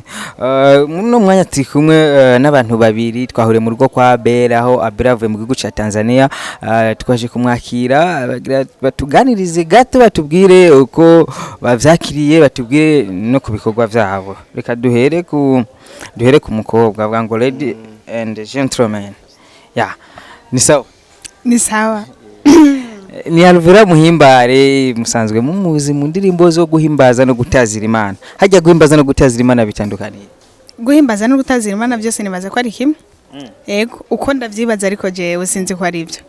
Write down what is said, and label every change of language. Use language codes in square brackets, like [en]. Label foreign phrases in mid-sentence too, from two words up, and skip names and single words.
[rn] Muno mwanya turi kumwe n'abantu babiri twahure mu rugo kwa Abel aho Abel avuye mu gihugu ca Tanzania, twaje kumwakira batuganirize gato batubwire uko bavyakiriye batubwire no kubikorwa vyabo. Reka duhere ku mukobwa bwa ngo [en] lady and gentlemen. [sw] Ni sawa. Ni sawa. [rn] Ni Alvella muhimbare musanzwe mumuzi mu ndirimbo zo guhimbaza no gutazira Imana. Hajya guhimbaza no gutazira Imana bitandukaniye. Guhimbaza no gutazira Imana byose nibaza ko ari kimwe. Yego uko ndavyibaza ariko jewe sinzi ko ari byo.